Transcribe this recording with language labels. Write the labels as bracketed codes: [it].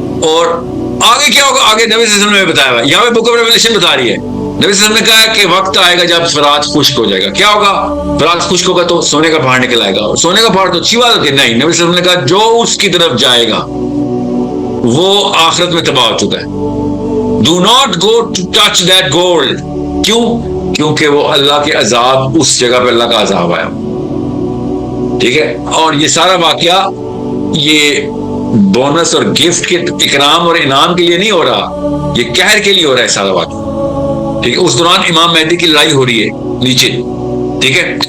[ur] اور آگے کیا ہوگا؟ آگے نبی صلی اللہ علیہ وسلم نے بتایا ہوا، یہاں پہ بک آف ریولیشن بتا رہی ہے. نبی صلی اللہ علیہ وسلم نے کہا کہ وقت آئے گا جب فرات خشک ہو جائے گا. کیا ہوگا؟ فرات خشک ہوگا تو سونے کا پہاڑ نکل آئے گا. سونے کا پہاڑ تو اچھی بات ہوتی ہے، نہیں. نبی صلی اللہ علیہ وسلم نے کہا جو اس کی طرف جائے گا وہ آخرت میں تباہ ہو چکا ہے. [en] Do not go to touch that gold. [ur] کیوں؟ کیونکہ وہ اللہ کے عذاب، اس جگہ پہ اللہ کا عذاب آیا. ٹھیک ہے، اور یہ سارا واقعہ یہ بونس اور گفٹ کے اکرام اور انعام کے لیے نہیں ہو رہا، یہ قہر کے لیے ہو رہا ہے سارا واقعہ. ٹھیک ہے، اس دوران امام مہدی کی لڑائی ہو رہی ہے نیچے. ٹھیک ہے،